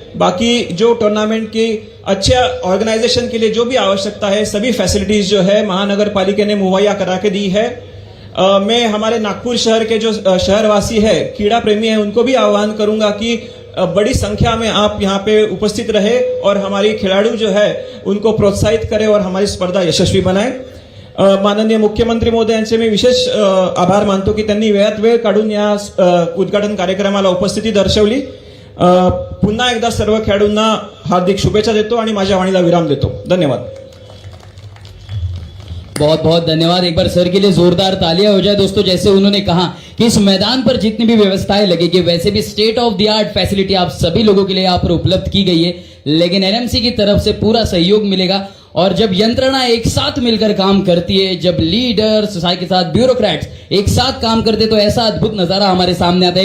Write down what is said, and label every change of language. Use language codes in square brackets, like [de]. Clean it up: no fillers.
[hi] बाकी जो टूर्नामेंट की अच्छा ऑर्गेनाइजेशन के लिए जो भी आवश्यकता है सभी फैसिलिटीज जो है महानगर पालिका ने मुहैया करा के दी है. मैं हमारे नागपुर शहर के जो शहरवासी है क्रीड़ा प्रेमी है उनको भी आह्वान करूंगा कि बड़ी संख्या में आप यहाँ पे उपस्थित रहे और हमारी खिलाड़ी जो है उनको प्रोत्साहित करें और हमारी स्पर्धा यशस्वी बनाए. [mr] माननीय मुख्यमंत्री महोदय यांचे मी विशेष आभार मानतो की त्यांनी वेळात वेळ काढून या उद्घाटन कार्यक्रमाला उपस्थिती दर्शवली. पुन्हा एकदा सर्व खेळाडूंना हार्दिक शुभेच्छा देतो आणि माझ्या वाणीला विराम देतो. धन्यवाद. [hi] बहुत बहुत धन्यवाद. एक बार सर के लिए जोरदार तालियां हो जाए दोस्तों. जैसे उन्होंने कहा कि इस मैदान पर जितनी भी व्यवस्थाएं लगेगी वैसे भी state of the art facility आप सभी लोगों के लिए यहाँ पर उपलब्ध की गई है. लेकिन एनएमसी की तरफ से पूरा सहयोग मिलेगा और जब यंत्रणा एक साथ मिलकर काम करती है, जब लीडर्स के साथ ब्यूरोक्रेट्स एक साथ काम करते तो ऐसा अद्भुत नजारा हमारे सामने आता है.